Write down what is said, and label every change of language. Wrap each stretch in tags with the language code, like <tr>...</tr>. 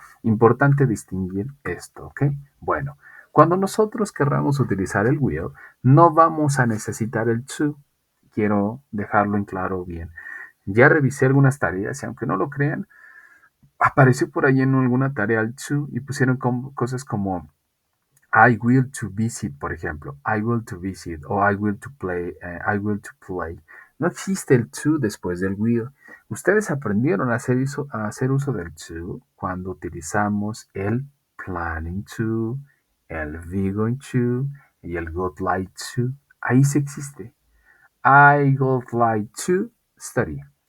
<es>Importante distinguir esto, ¿ok? Bueno, cuando nosotros querramos utilizar el will, no vamos a necesitar el to. Quiero dejarlo en claro bien. Ya revisé algunas tareas y aunque no lo crean, apareció por ahí en alguna tarea el to y pusieron cosas como</es> <en>I will to visit,</en> <es>por ejemplo.</es> <en>I will to visit o I will to play. I will to play.</en> <es>No existe el to después del will. Ustedes aprendieron a hacer uso del to cuando utilizamos el planning to, el be going to y el would like to. Ahí sí existe.</es> <en>I would like to study.</en>